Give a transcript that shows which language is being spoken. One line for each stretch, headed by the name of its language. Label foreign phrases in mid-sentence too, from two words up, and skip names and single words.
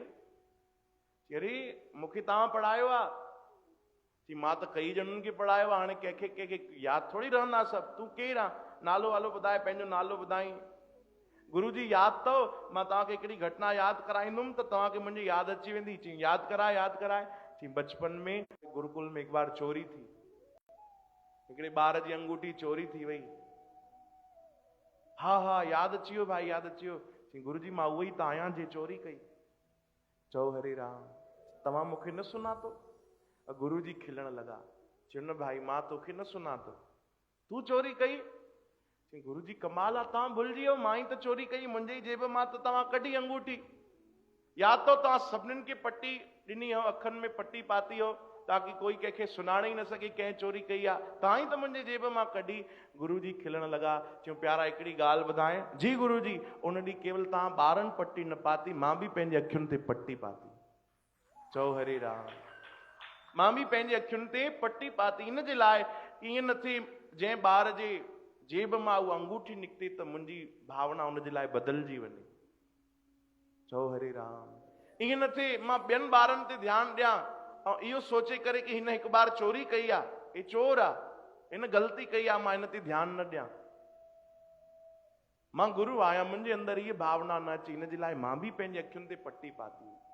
Sindhi: चई अरे मूंखे तव्हां पढ़ायो आहे। चई मां त कई ॼणनि खे पढ़ायो आहे, हाणे कंहिंखे कंहिंखे यादि थोरी रहंदा सभु। तूं केरु आहे? नालो वालो ॿुधाए, पंहिंजो नालो ॿुधाई। गुरु जी यादि अथव? मां तव्हांखे हिकिड़ी घटना यादि कराईंदुमि त तव्हांखे मुंहिंजी यादि अची वेंदी। चई यादि कराए, यादि कराए। चई बचपन में गुरुकुल में हिकु बार चोरी थी, हिकिड़े ॿार जी अंगूठी चोरी थी वई। हा हा यादि अची वियो भाई, यादि अची वियो। चई गुरु जी मां उहो ई त आहियां जे चोरी कई। चओ हरे राम, तव्हां मूंखे न सुञातो? गुरु जी खिलण लॻा। चयो न भाई मां तोखे न सुञातो, तूं चोरी कई? चई गुरु जी कमाल आहे, तव्हां भुलिजी वियो, मां ई त चोरी कई, मुंहिंजे ई जेब मां त तव्हां कढी अंगूठी। यादि अथव तव्हां सभिनीनि खे पटी ॾिनी हो, अखियुनि में पटी पाती हो ताकि कोई कंहिंखे सुञाणे ई न सघे कंहिं चोरी कई आहे, तव्हां ई त मुंहिंजे जेब मां कढी। गुरु जी खिलण लॻा। चयूं प्यारा हिकिड़ी ॻाल्हि ॿुधाए? जी गुरु जी। उन ॾींहुं केवल तव्हां ॿारनि पटी न पाती, मां बि पंहिंजे अखियुनि ते पटी पाती। चओ हरे राम, मां बि पंहिंजे अखियुनि ते पटी पाती। इन जे लाइ ईअं न थिए जंहिं ॿार जे जेब मां उहा अंगूठी निकिती त मुंहिंजी भावना उन जे लाइ बदिलजी वञे। चओ हरे राम। ईअं न थिए मां ॿियनि ॿारनि ते ध्यानु ॾियां ऐं इहो सोचे करे कि हिन हिकु बार चोरी कई आहे, हे चोर आहे, हिन ग़लती कई आहे, मां हिन ते ध्यानु न ॾियां। मां गुरु आहियां, मुंहिंजे अंदरि इहा भावना न अचे, इन जे लाइ मां बि पंहिंजे अखियुनि ते पटी पाती।